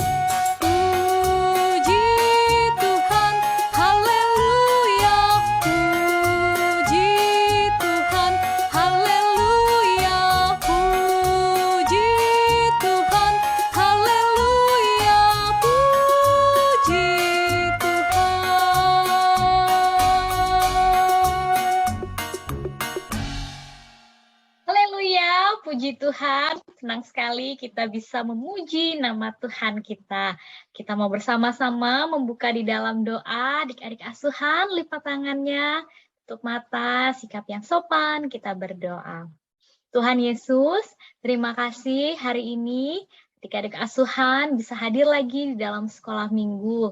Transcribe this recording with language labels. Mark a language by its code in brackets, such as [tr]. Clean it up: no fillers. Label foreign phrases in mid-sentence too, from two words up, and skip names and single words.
[id] Puji Tuhan, haleluya, puji Tuhan, haleluya, puji Tuhan, haleluya, puji Tuhan. Haleluya, puji Tuhan. Senang sekali kita bisa memuji nama Tuhan kita. Kita mau bersama-sama membuka di dalam doa, adik-adik asuhan, lipat tangannya, tutup mata, sikap yang sopan, kita berdoa. Tuhan Yesus, terima kasih hari ini adik-adik asuhan bisa hadir lagi di dalam sekolah minggu.